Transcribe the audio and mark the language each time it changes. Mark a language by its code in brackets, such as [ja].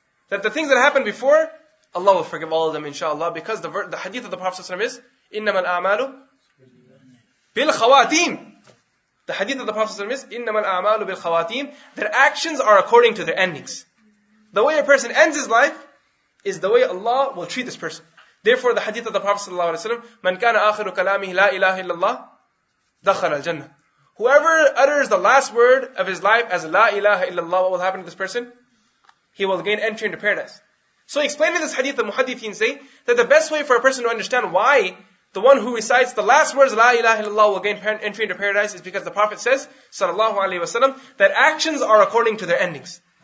[en] That the things that happened before, Allah will forgive all of them, inshallah, because the hadith of the Prophet ﷺ is, [ar] إِنَّمَا الْأَعْمَالُ بِالْخَوَاتِيمِ. [en] The hadith of the Prophet ﷺ is, [ar] إِنَّمَا الْأَعْمَالُ بِالْخَوَاتِيمِ. [en] Their actions are according to their endings. The way a person ends his life is the way Allah will treat this person. Therefore, the hadith of the Prophet ﷺ, [ar] مَنْ كَانَ آخِرُ كَلَامِهِ لَا إِلَهَ إِلَّا اللَّهِ دَخَلَ الْجَنَّةِ. [en] Whoever utters the last word of his life as La ilaha illallah, what will happen to this person? He will gain entry into paradise. So explaining this hadith, the muhaddithin say that the best way for a person to understand why the one who recites the last words La ilaha illallah will gain entry into paradise is because the Prophet says, sallallahu alaihi wasallam, that actions are according to their endings.